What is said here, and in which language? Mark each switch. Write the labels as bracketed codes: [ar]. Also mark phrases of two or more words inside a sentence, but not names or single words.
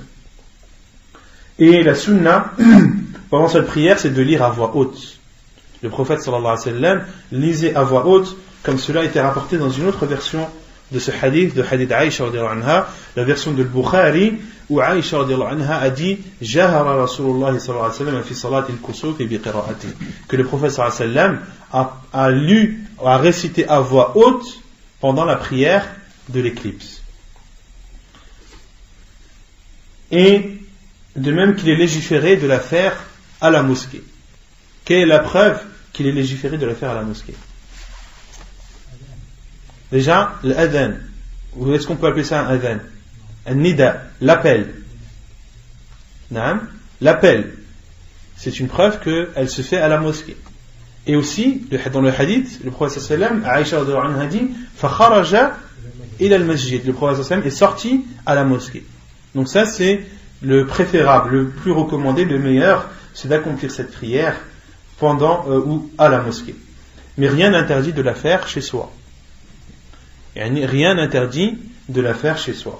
[fr] Et la sunna pendant cette prière c'est de lire à voix haute. Le prophète [ar] صلى الله عليه وسلم [fr] lisait à voix haute, comme cela a été rapporté dans une autre version de ce hadith, de hadith Aïcha [ar] رضي الله عنها, [fr] la version de Bukhari, où Aïcha [ar] رضي الله عنها [fr] a dit [ar] جهر رسول الله صلى الله عليه وسلم في صلاة الكسوف بقراءة, [fr] que le prophète [ar] صلى الله عليه وسلم [fr] a lu, a récité à voix haute pendant la prière de l'éclipse. Et de même qu'il est légiféré de la faire à la mosquée. Quelle est la preuve qu'il est légiféré de la faire à la mosquée? Déjà, l'adhan, ou est-ce qu'on peut appeler ça un adhan? Un nida, l'appel. L'appel, c'est une preuve qu'elle se fait à la mosquée. Et aussi, dans le hadith, le prophète [ar] صلى الله عليه وسلم, [fr] Aïcha [ar] رضي الله عنها [fr] dit [ar] فَخَرَجَ إِلَى الْمَسْجِدِ, [fr] le prophète [ar] صلى الله عليه وسلم [fr] est sorti à la mosquée. Donc ça c'est le préférable, le plus recommandé, le meilleur, c'est d'accomplir cette prière pendant ou à la mosquée. Mais rien n'interdit de la faire chez soi. Rien n'interdit de la faire chez soi.